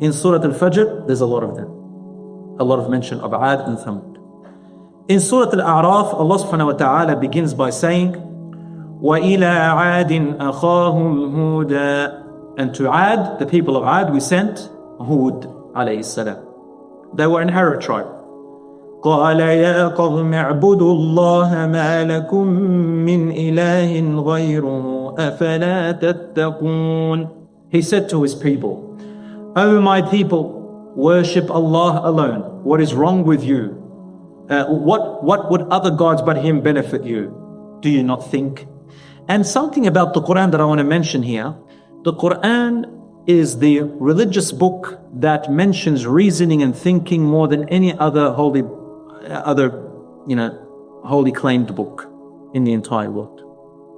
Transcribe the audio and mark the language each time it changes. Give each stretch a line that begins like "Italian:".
English: In Surah Al-Fajr, there's a lot of them. A lot of mention of Aad and Thamud. In Surah Al-A'raf, Allah subhanahu wa ta'ala begins by saying,
Arabic: وَإِلَىٰ عَادٍ أَخَاهُمْ هُودًا.
English: And to Aad, the people of Aad, we sent Hud alayhi salam. They were an Arab tribe.
Arabic: قال يا قوم اعبدوا الله ما لكم من إله غيره أفلا تتقون.
English: He said to his people, O my people, worship Allah alone. What is wrong with you? What would other gods but Him benefit you? Do you not think? And something about the Quran that I want to mention here. The Quran is the religious book that mentions reasoning and thinking more than any other holy claimed book in the entire world.